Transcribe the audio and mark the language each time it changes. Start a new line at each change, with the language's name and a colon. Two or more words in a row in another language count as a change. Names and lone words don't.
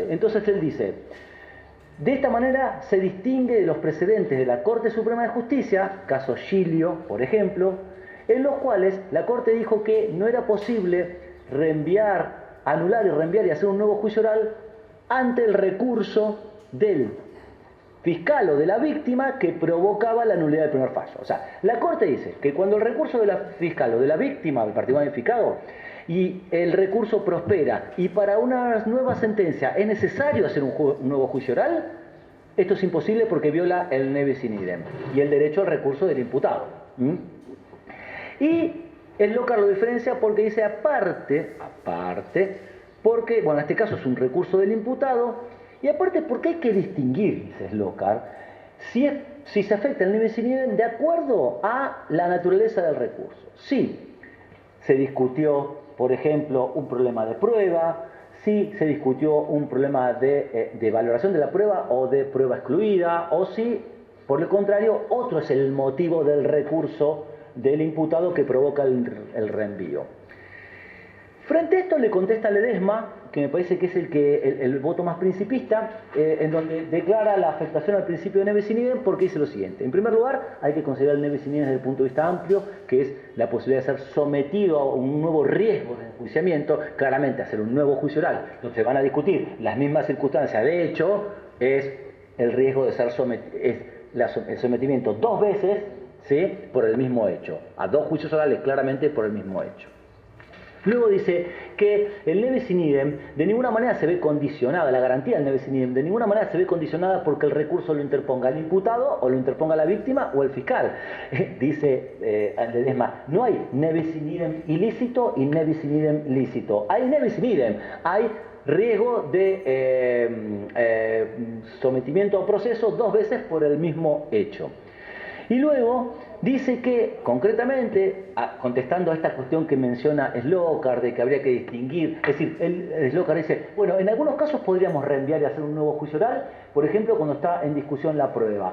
Spanish: Entonces él dice, de esta manera se distingue de los precedentes de la Corte Suprema de Justicia, caso Giglio, por ejemplo, en los cuales la Corte dijo que no era posible anular y reenviar y hacer un nuevo juicio oral ante el recurso del fiscal o de la víctima que provocaba la nulidad del primer fallo. O sea, la Corte dice que cuando el recurso de la fiscal o de la víctima del particular identificado y el recurso prospera y para una nueva sentencia es necesario hacer un nuevo juicio oral, esto es imposible porque viola el
Latin: nebis in idem
Spanish: y el derecho al recurso del imputado. Y Slokar lo diferencia porque dice aparte, porque, bueno, en este caso es un recurso del imputado, y aparte porque hay que distinguir, dice Slokar, si se afecta el
Latin: nebis in idem
Spanish: de acuerdo a la naturaleza del recurso. Si se discutió, por ejemplo, un problema de prueba, si se discutió un problema de valoración de la prueba o de prueba excluida, o si, por el contrario, otro es el motivo del recurso del imputado que provoca el reenvío. Frente a esto le contesta Ledesma, que me parece que es el voto más principista, en donde declara la afectación al principio de
Latin: nebis in idem
Spanish: porque dice lo siguiente. En primer lugar, hay que considerar el
Latin: nebis in idem
Spanish: desde el punto de vista amplio, que es la posibilidad de ser sometido a un nuevo riesgo de enjuiciamiento, claramente hacer un nuevo juicio oral, donde se van a discutir las mismas circunstancias. De hecho, es el riesgo de ser el sometimiento dos veces, ¿sí?, por el mismo hecho, a dos juicios orales claramente por el mismo hecho. Luego dice que el
Latin: nebis in idem
Spanish: de ninguna manera se ve condicionada, la garantía del
Latin: nebis in idem
Spanish: de ninguna manera se ve condicionada porque el recurso lo interponga el imputado o lo interponga la víctima o el fiscal. Dice Ledesma, no hay
Latin: nebis in idem
Spanish: ilícito y
Latin: nebis in idem
Spanish: lícito.
Latin: Hay nebis in idem,
Spanish: hay riesgo de sometimiento a proceso dos veces por el mismo hecho. Y luego dice que, concretamente, contestando a esta cuestión que menciona Slokar, de que habría que distinguir, es decir, Slokar dice, bueno, en algunos casos podríamos reenviar y hacer un nuevo juicio oral, por ejemplo, cuando está en discusión la prueba.